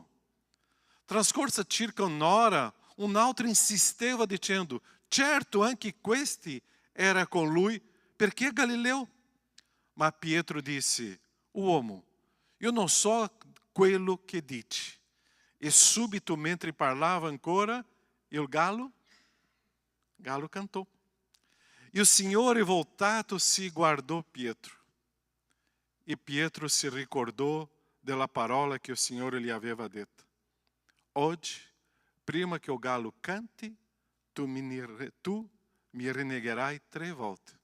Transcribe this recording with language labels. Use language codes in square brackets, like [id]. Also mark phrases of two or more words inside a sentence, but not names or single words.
[it] Trascorsa circa un'ora, un altro insisteva dicendo: certo, anche questi era con lui, perché è Galileo. Ma Pietro disse: uomo, io non so quello che dici. E subito, mentre parlava ancora, il [pt] galo cantou. [it] E o Signore, [pt] voltato-se, guardou [it] Pietro. E Pietro se ricordou della parola che il Signore gli aveva detto: oggi, prima che il galo canti, tu mi rinnegherai 3 volte.